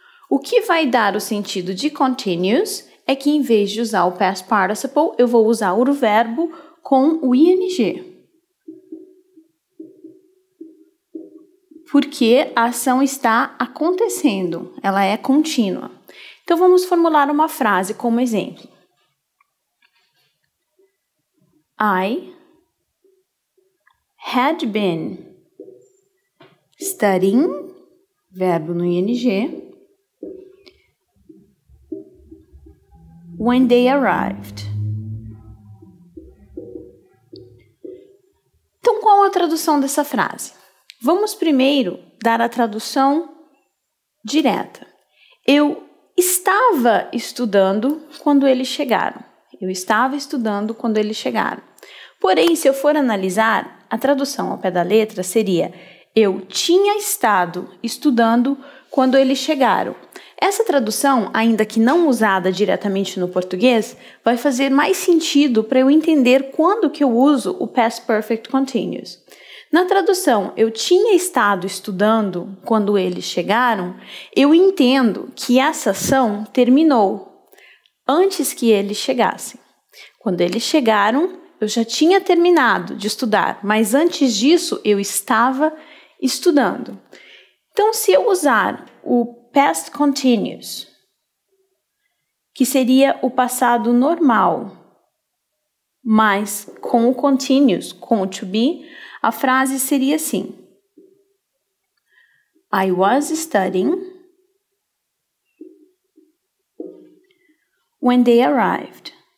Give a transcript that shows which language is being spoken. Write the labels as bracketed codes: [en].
[pt] O que vai dar o sentido de continuous é que em vez de usar o Past Participle, eu vou usar o verbo com o ing. Porque a ação está acontecendo, ela é contínua. Então, vamos formular uma frase como exemplo. [en] I had been studying, [pt] verbo no ing, [en] when they arrived. [pt] Então, qual a tradução dessa frase? Vamos primeiro dar a tradução direta. Eu estava estudando quando eles chegaram. Eu estava estudando quando eles chegaram. Porém, se eu for analisar, a tradução ao pé da letra seria eu tinha estado estudando quando eles chegaram. Essa tradução, ainda que não usada diretamente no português, vai fazer mais sentido para eu entender quando que eu uso o Past Perfect Continuous. Na tradução, eu tinha estado estudando quando eles chegaram, eu entendo que essa ação terminou antes que eles chegassem. Quando eles chegaram, eu já tinha terminado de estudar, mas antes disso eu estava estudando. Então, se eu usar o Past Continuous, que seria o passado normal, mas com o continuous, com o to be, a frase seria assim: [en] I was studying when they arrived.